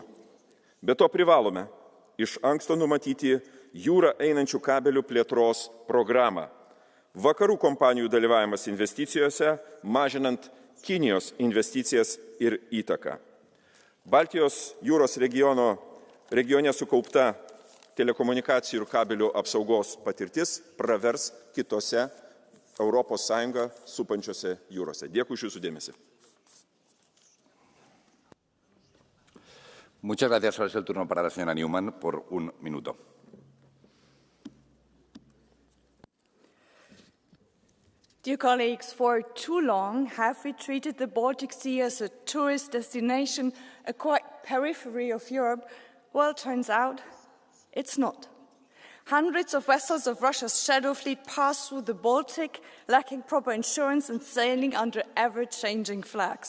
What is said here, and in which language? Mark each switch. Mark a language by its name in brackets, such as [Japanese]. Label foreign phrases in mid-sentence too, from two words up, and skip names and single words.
[Lithuanian] Be to privalome iš anksto numatyti jūrą einančių kabelių plėtros programą. Vakarų kompanijų dalyvavimas investicijose, mažinant Kinijos investicijas ir įtaką. Baltijos jūros regione sukaupta telekomunikacijų ir kabelių apsaugos patirtis pravers kitose ES supančiose jūrose. Dėkui už jūsų dėmesį. [Spanish] Muchas gracias. Ahora es el turno para la señora Newman por un minuto. [English] Dear colleagues, for too long have we treated the Baltic Sea as a tourist destination, a quite periphery of Europe? Well, it turns out it's not. Hundreds of vessels of Russia's shadow fleet pass through the Baltic, lacking proper insurance and sailing under ever-changing flags.